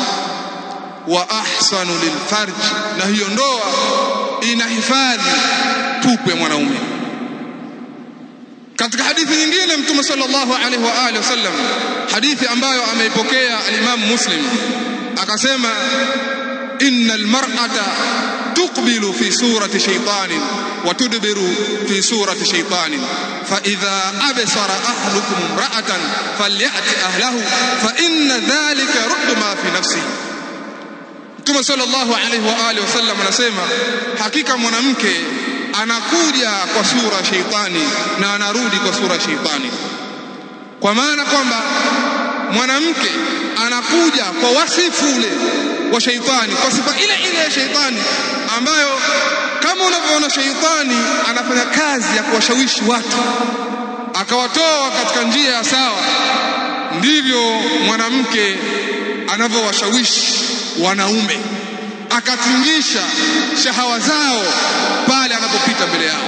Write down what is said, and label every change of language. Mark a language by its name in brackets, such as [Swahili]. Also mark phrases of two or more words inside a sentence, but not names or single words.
[Arabic] وأحصن للفرج, [Swahili] na hiyo ndoa inahifadhi tupu ya mwanaume. Katika hadithi nyingine Mtume [Arabic] صلى الله عليه وعلى آله وسلم, [Swahili] hadithi ambayo ameipokea al-Imam Muslim, akasema [Arabic] إن المرأة تقبل في صورة شيطان وتدبر في صورة شيطان فإذا أبصر أهلكم امرأة فليأت أهله فإن ذلك رد ما في نفسه. [Swahili] Mtume [Arabic] صلى الله عليه وعلى آله وسلم [Swahili] anasema hakika mwanamke anakuja kwa sura shaytani na anarudi kwa sura shaytani, kwa maana kwamba mwanamke anakuja kwa wasifu ule wa shaytani, kwa sifa ile ile ya shaytani ambayo kama unavyoona shaytani anafanya kazi ya kuwashawishi watu akawatoa katika njia ya sawa, ndivyo mwanamke anavyowashawishi wanaume akatingisha shahawa zao pale anapopita mbele yao.